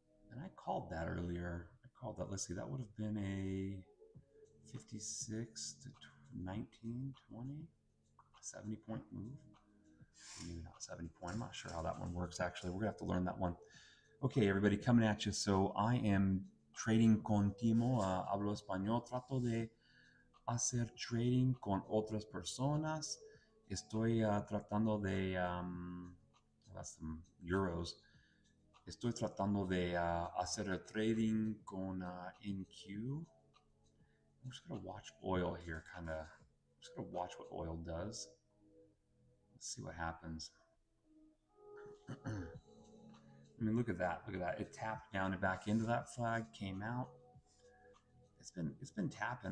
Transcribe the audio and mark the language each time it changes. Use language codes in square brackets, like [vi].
[en] And I called that earlier. I called that. Let's see, that would have been a 56 to 19, 20, 70 point move. Maybe not 70 point. I'm not sure how that one works, actually. We're going to have to learn that one. Okay, everybody, coming at you. So I am trading continuo. [es] Hablo español. Trato de hacer trading con otras personas. Estoy tratando de, [en] that's some euros. [es] Estoy tratando de hacer el trading con NQ. [en] I'm just going to watch oil here, kind of. I'm just going to watch what oil does. Let's see what happens. I mean, look at that. Look at that. It tapped down and back into that flag, came out. It's been tapping.